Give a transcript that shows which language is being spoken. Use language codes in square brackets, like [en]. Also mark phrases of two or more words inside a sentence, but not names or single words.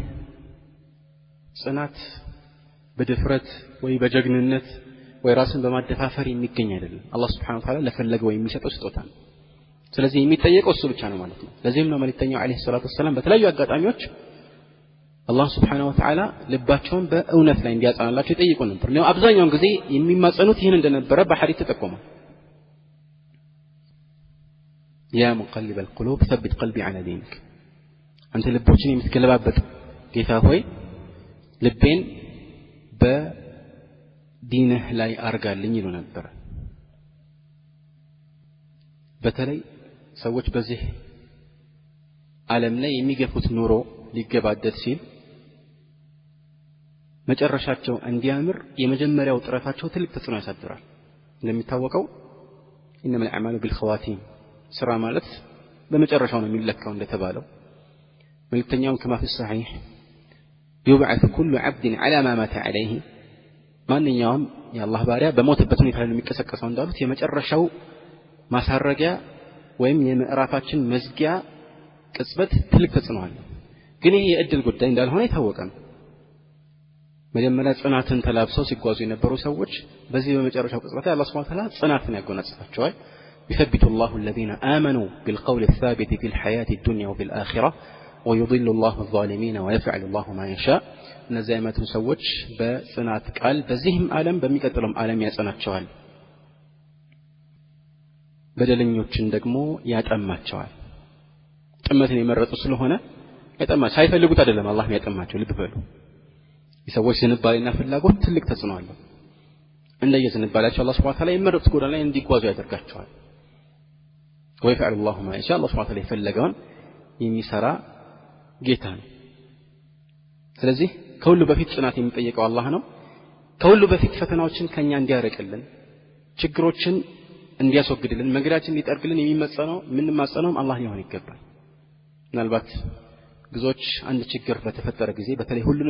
[am] ጽናት በድፍረት ወይ በጀግንነት ወይ ራስን በማደፋፈር የሚገኝ አይደለም። አላህ [ar] سبحانه وتعالى [am] ለፈለገው የሚሰጠው ስጦታ ነው። ስለዚህ የሚጠየቀው እሱ ብቻ ነው ማለት ነው። ለዚህም ነው መልእክተኛው [ar] عليه الصلاة والسلام [am] በተለያዩ አጋጣሚዎች አላህ [ar] سبحانه وتعالى [am] ልባቸውን በእውነት ላይ እንዲያጸናላቸው ይጠይቁ ነበር። ነው አብዛኛውን ጊዜ የሚማጸኑት ይህን እንደነበረ በሐዲስ ተጠቆመ። [ar] يا مقلب القلوب ثبت قلبي على دينك [am] አንተ ልቦችን የምትገለባበጥ ጌታ ሆይ ልቤን በዲንህ ላይ አርጋልኝ ይሉ ነበር። በተለይ ሰዎች በዚህ ዓለም ላይ የሚገፉት ኑሮ ሊገባደድ ሲል መጨረሻቸው እንዲያምር የመጀመሪያው ጥረታቸው ትልቅ ተጽዕኖ ያሳድራል። እንደሚታወቀው [ar] إنما الأعمال بالخواتيم [am] ስራ ማለት በመጨረሻው ነው የሚለካው እንደተባለው መልእክተኛው [ar] كما في الصحيح يبعث كل عبد على ما مات عليه [am] ማንኛውም የአላህ ባሪያ በሞተበት ሁኔታ ላይ የሚቀሰቀሰው እንዳሉት የመጨረሻው ማሳረጊያ ወይም የምዕራፋችን መዝጊያ ቅጽበት ትልቅ ተጽዕኖ አለው። ግን ይሄ የእድል ጉዳይ እንዳልሆነ የታወቀ ነው። መጀመሪያ ጽናትን ተላብሰው ሲጓዙ የነበሩ ሰዎች በዚህ በመጨረሻው ቅጽበት ላይ አላህ [ar] سبحانه وتعالى [am] ጽናትን ያጎናጽፋቸዋል። [ar] يثبت الله الذين آمنوا بالقول الثابت في الحياة الدنيا وفي الآخرة ويضل الله الظالمين ويفعل الله ما يشاء [am] እነዚህ አይነቱ ሰዎች በጽናት ቃል በዚህም ዓለም በሚቀጥለውም ዓለም ያጸናቸዋል። በደለኞችን ደግሞ ያጠማቸዋል። ጥመትን የመረጡ ስለሆነ ያጠማቸው ሳይፈልጉት አይደለም አላህ የሚያጠማቸው። ልብ በሉ። የሰዎች ዝንባሌና ፍላጎት ትልቅ ተጽዕኖ አለው። እንደየዝንባሌያቸው አላህ [ar] سبحانه وتعالى [am] የመረጡት ጎዳና ላይ እንዲጓዙ ያደርጋቸዋል። ويفعل [ar] الله ما يشاء [am] الله [ar] سبحانه وتعالى [am] የፈለገውን የሚሰራ ጌታ ነው። ስለዚህ ከሁሉ በፊት ጽናት የሚጠይቀው አላህ ነው። ከሁሉ በፊት ፈተናዎችን ከኛ እንዲያርቅልን ችግሮችን እንዲያስወግድልን መንገዳችንን እንዲጠርግልን የምንማጸነው አላህ ሊሆን ይገባል። ምናልባት ብዙዎች አንድ ችግር በተፈጠረ ጊዜ በተለይ ሁሉንም